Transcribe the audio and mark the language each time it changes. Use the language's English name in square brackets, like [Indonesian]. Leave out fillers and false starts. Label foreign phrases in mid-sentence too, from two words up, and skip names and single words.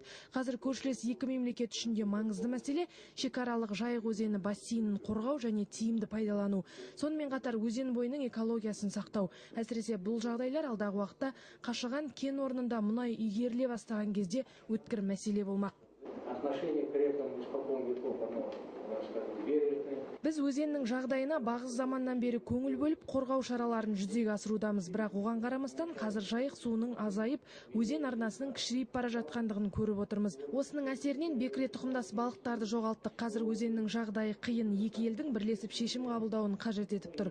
[Kazakh] Қазір көршілес екі мемлекет үшін де маңызды мәселе шекаралық Жайық өзені бассейнін қорғау және тиімді пайдалану. Сонымен қатар өзен бойының экологиясын сақтау. Әсіресе бұл жағдайлар алдағы уақытта қашаған кен орнында мұнай игеріле бастаған кезде өткір мәселе болмақ. [Russian] Отношение к рекам испокон веков, оно, скажем, бережное. [Kazakh] Біз өзеннің жағдайына бағыз заманнан бері көңіл бөліп, қорғау шараларын жүзеге асырудамыз. Бірақ оған қарамастан қазір Жайық суының азайып, өзен арнасының кішірейіп бара жатқандығын көріп отырмыз. Осының әсерінен бекіре тұқымдас балықтарды жоғалттық. Қазір өзеннің жағдайы қиын, екі елдің бірлесіп шешім қабылдауын қажет етіп тұр.